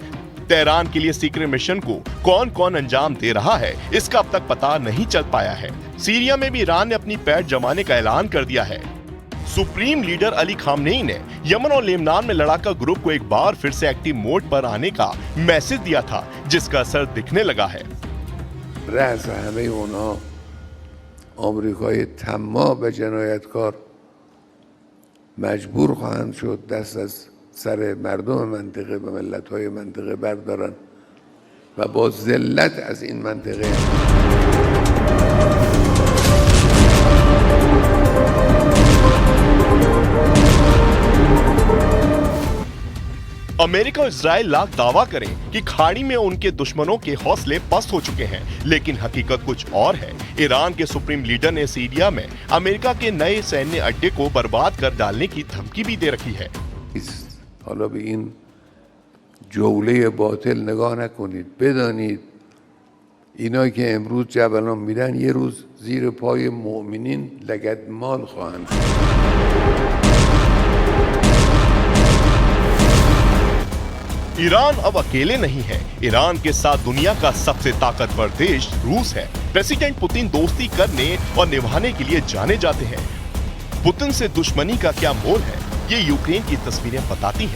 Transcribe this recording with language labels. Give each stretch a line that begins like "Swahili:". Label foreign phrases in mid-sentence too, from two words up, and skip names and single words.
Hindi: तेहरान के लिए
English: secret mission
Hindi: को कौन कौन अंजाम दे रहा है, इसका अब तक पता नहीं चल पाया है। सीरिया में भी ईरान ने अपनी पैठ जमाने का ऐलान कर दिया है। सुप्रीम लीडर अली खामनेई ने यमन और लेबनान में लड़ाका ग्रुप को एक बार फिर से
English: active mode
Hindi: पर आने का मैसेज दिया था, जिसका असर दिखने लगा है।
Persian: رأس همه اونا آمریکای طماع و جنایتکار مجبور خواهند شد دست از سر مردم منطقه و ملت‌های منطقه بردارن و با ذلت از این منطقه
Hindi: अमेरिका और इजराइल लाख दावा करें कि खाड़ी में उनके दुश्मनों के हौसले पस्त हो चुके हैं, लेकिन हकीकत कुछ और है। ईरान के सुप्रीम लीडर ने सीरिया में अमेरिका के नए सैन्य अड्डे को बर्बाद कर डालने की धमकी भी दे रखी है।
Persian: حالا به این جوله باطل نگاه نکنید. بدانید اینایی که امروز جبلان میرن یه روز زیر پای مؤمنین لگدمال خواهند.
Hindi: ईरान अब अकेले नहीं है। ईरान के साथ दुनिया का सबसे ताकतवर देश रूस है। प्रेसिडेंट पुतिन दोस्ती करने और निभाने के लिए जाने जाते हैं। पुतिन से दुश्मनी का क्या मोल है, ये यूक्रेन की तस्वीरें बताती हैं।